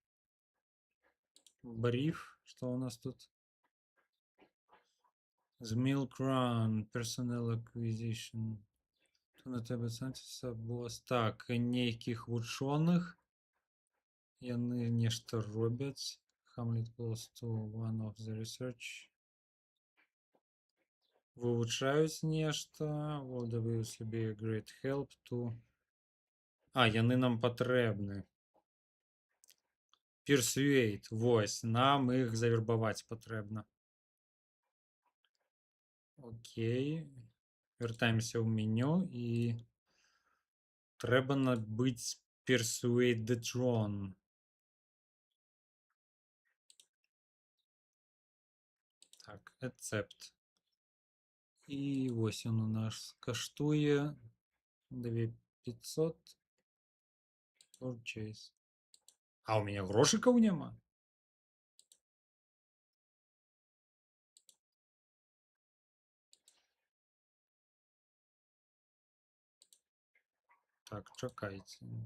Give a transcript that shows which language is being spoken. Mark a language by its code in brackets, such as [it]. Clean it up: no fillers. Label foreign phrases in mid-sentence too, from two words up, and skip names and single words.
[be] Бриф. Што у нас тут? [en] The Milk Run. Personnel Acquisition. [be] На тебе цэнціса босс. Так, нейкіх вучоных. Яны нешта робяць. [en] Hamlet close to one of the research. [be] Вывучаюць нешта. [en] Will obviously be a great help to... [be] А, яны нам патрэбны. Persuade. Вось, нам іх завербаваць патрэбна. Окей. Вяртаемся ў меню і трэба набыць [en] Persuade the Drone. [be] Так, accept. І вось ён у нас каштуе 2500. Purchase. А у мяне грошыкаў няма? Так, чакайце.